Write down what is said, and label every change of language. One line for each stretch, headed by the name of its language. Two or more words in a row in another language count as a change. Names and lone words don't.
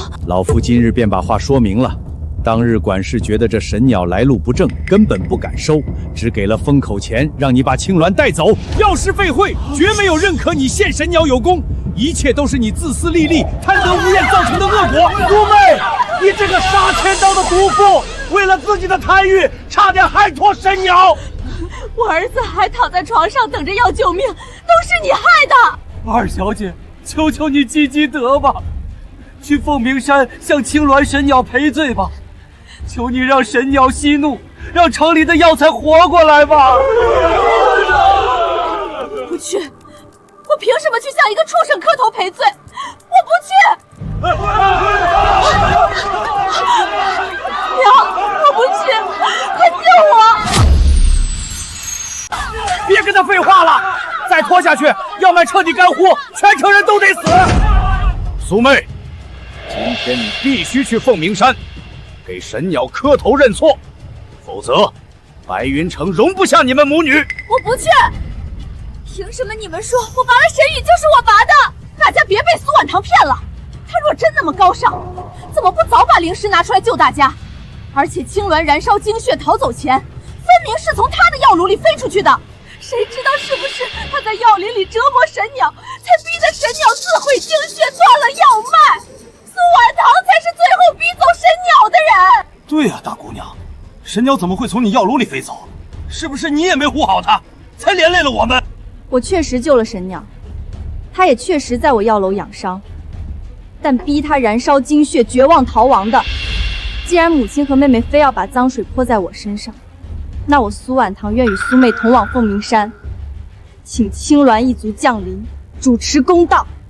Chinese: 老夫今日便把話說明了。當日管事覺得這神鳥來路不正，根本不敢收，只給了封口錢，讓你把青鸞帶走。藥師廢會絕沒有認可你獻神鳥有功，一切都是你自私利利、貪得無厭造成的惡果。蘇妹，你這個殺千刀的毒婦，為了自己的貪欲，差點害脫神鳥。我兒子還躺在床上等着要救命，都是你害的。二小姐，求求你积积德吧，去凤鳴山向青鸞神鳥賠罪吧。求你讓神鳥息怒，讓城裡的藥材活過來吧！不去，我憑什麼去向一個畜生磕頭賠罪？我不去！娘，我不去，快救我！别跟他廢話了，再拖下去，藥脈徹底乾枯，全城人都得死！蘇妹，今天你必須去鳳鳴山，給神鳥磕頭認錯，否則白雲城容不下你們母女。我不去！憑什麼你們說我拔了神羽就是我拔的？大家別被蘇婉堂騙了，他若真那麼高尚，怎麼不早把靈石拿出來救大家？而且青鸞燃燒精血逃走前，分明是從他的藥爐裡飛出去的， 誰知道是不是他在藥林裡折磨神鳥，才逼得神鳥自毀精血，断了药脈。苏婉堂才是最后逼走神鸟的人。对呀，大姑娘，神鸟怎么会从你药炉里飞走？是不是你也没护好它，才连累了我们？我確實救了神鳥，他也確實在我藥樓養傷，但逼他燃燒精血，絕望逃亡的，既然母親和妹妹非要把髒水潑在我身上，那我蘇婉堂願與蘇妹同往鳳鳴山，請青鸞一族降臨，主持公道。